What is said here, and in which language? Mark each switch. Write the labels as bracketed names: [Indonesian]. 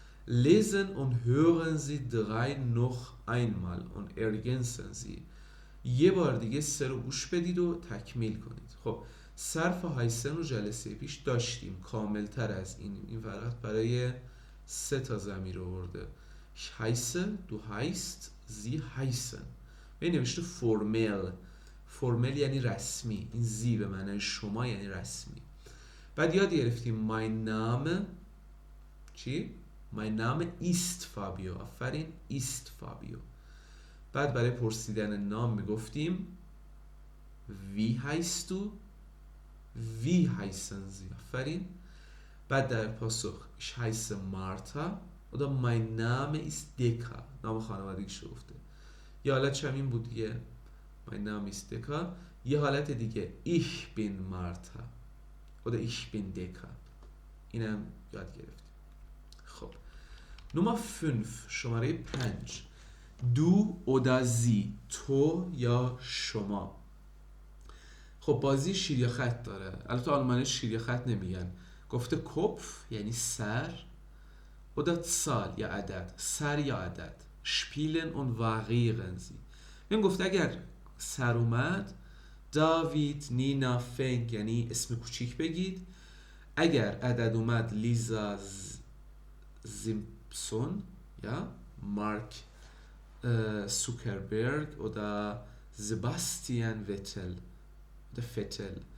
[German] Lesen und hören Sie 3 noch einmal und ergänzen Sie. [Persian] یه بار دیگه 3 رو گوش بدید و تکمیل کنید. خب صرف هایسن رو جلسه پیش داشتیم، کاملتر از این فقط برای 3 تا ضمیر آورده. [German] heiße، du heißt، sie heißen. [Persian] به نوشته فرمل یعنی رسمی، این زی به معنی شما یعنی رسمی. بعد یاد گرفتیم [German] mein Name چی؟ mein Name ist Fabio. [Persian] آفرین، [German] ist Fabio. [Persian] بعد برای پرسیدن نام میگفتیم [German] wie heißt du؟ wie heißen Sie؟ [Persian] آفرین. بعد در پاسخ [German] ich heiße Martha oder mein Name ist Decker، [Persian] نام خانوادگیش رو گفته. یه حالت همین بود دیگه، [German] mein Name ist Decker. [Persian] یه حالت دیگه [German] ich bin Martha oder ich bin Decker. [Persian] اینم یاد گرفتیم. خب نمره 5. شماره 5. دو oder sie، تو یا شما. خب بازی شیر یا خط داره. البته آلمانی شیر یا خط نمیگن، گفته کپف یعنی سر، [German] oder Zahl [Persian] یا عدد، سر یا عدد. [German] spielen und variieren sie. [Persian] من گفته اگر سر اومد داوید، نینا، فنگ یعنی اسم کوچیک بگید. اگر عدد اومد لیزا زیمپسون یا مارک Zuckerberg oder Sebastian Vettel oder Vettel.